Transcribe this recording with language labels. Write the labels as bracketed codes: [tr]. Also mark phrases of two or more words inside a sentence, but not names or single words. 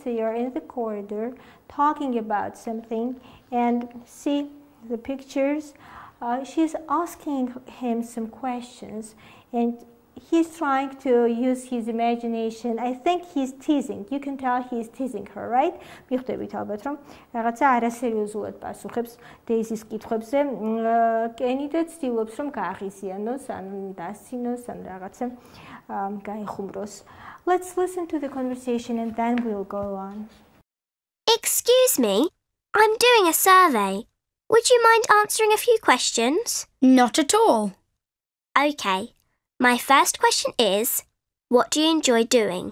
[en] They are in the corridor talking about something, and see the pictures. She's asking him some questions, and he's trying to use his imagination. I think he's teasing. You can tell he's teasing her, right? [ka] მიხვდებით ალბათ რომ რაღაცა არასერიოზულად პასუხებს დეიზის კითხვებზე. კენი და ცდილობს რომ გააღიზიანოს, ან დასცინოს, ან რაღაცა გაიხუმროს. [en] Let's listen to the conversation and then we'll go on. Excuse me, I'm doing a survey. Would you mind answering a few questions? Not at all. OK. My first question is, what do you enjoy doing?